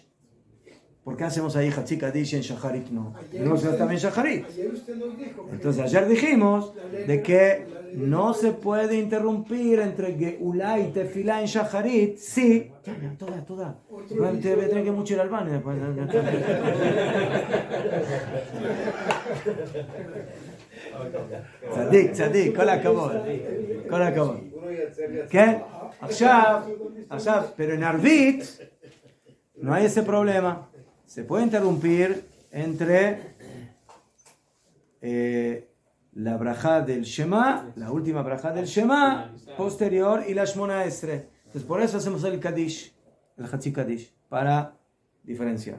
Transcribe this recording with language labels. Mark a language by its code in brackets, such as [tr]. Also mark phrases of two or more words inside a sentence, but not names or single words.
[es] ¿Por qué hacemos ahí [he] חצי קדיש [es] en Shacharit no? No se hace también Shacharit. Ayer usted nos dijo. que Entonces ayer dijimos de que no se puede interrumpir entre Geulá y Tefilá en Shacharit. Sí. Toda. Voy a tener que mucho ir al baño después. [he] צדיק, כל הכבוד. כן? עכשיו, [es] pero en Arbit no hay ese problema. Se puede interrumpir entre la brajá del Shema, la última brajá del Shema, posterior, y la [he] שמונה עשרה. [es] Entonces, por eso hacemos el Kaddish, el [he] חצי קדיש, [es] para diferenciar.